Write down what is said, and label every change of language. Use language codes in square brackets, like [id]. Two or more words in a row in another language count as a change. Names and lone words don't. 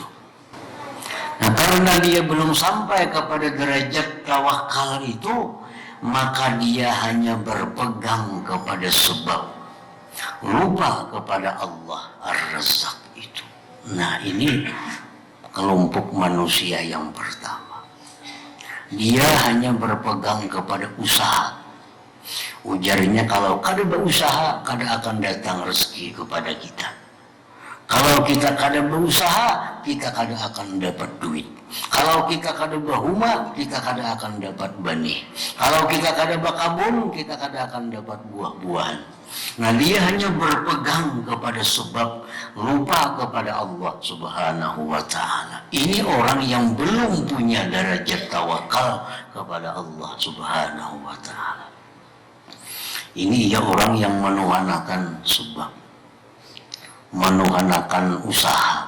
[id] Nah, karena dia belum sampai kepada derajat tawakal itu, maka dia hanya berpegang kepada sebab, lupa kepada Allah Ar-Razzaq itu. Nah, ini kelompok manusia yang pertama. Dia hanya berpegang kepada usaha. [bjn] Ujarnya, kalau kada berusaha, kada akan datang rezeki kepada kita. Kalau kita kada berusaha, kita kada akan dapat duit. Kalau kita kada berhuma, kita kada akan dapat benih. Kalau kita kada bakabun, kita kada akan dapat buah-buahan. [id] Nah, dia hanya berpegang kepada sebab, lupa kepada Allah [ar] سبحانه وتعالى. [id] Ini orang yang belum punya derajat tawakal kepada Allah [ar] سبحانه وتعالى. [id] Ini ya orang yang menuhanakan sebab, menuhanakan usaha.